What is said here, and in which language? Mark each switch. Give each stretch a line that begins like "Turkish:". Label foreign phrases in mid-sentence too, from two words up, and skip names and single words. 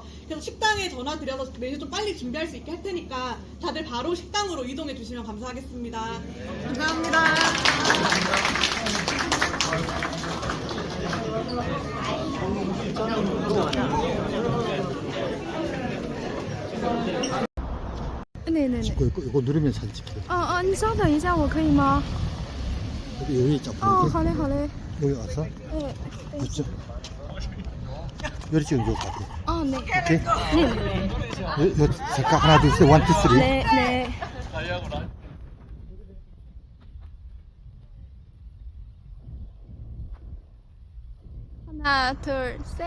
Korean: 그래서 식당에 전화 드려서 메뉴 좀 빨리 준비할 수 있게 할 테니까 다들 바로 식당으로 이동해 주시면 감사하겠습니다. 감사합니다. 네네네. 이거 누르면 사진 찍혀요.
Chinese: 你稍等一下，我可以吗？
Korean: 여기 잡고.
Chinese: 好嘞，好嘞。
Korean: 여기 왔어? 네. 그렇죠. 여기 지금 요 같아. 네. 오케이. 네. 요 잠깐 하나 둘 셋, 원, 투, 쓰리. 네, 네. 하나, 둘, 셋.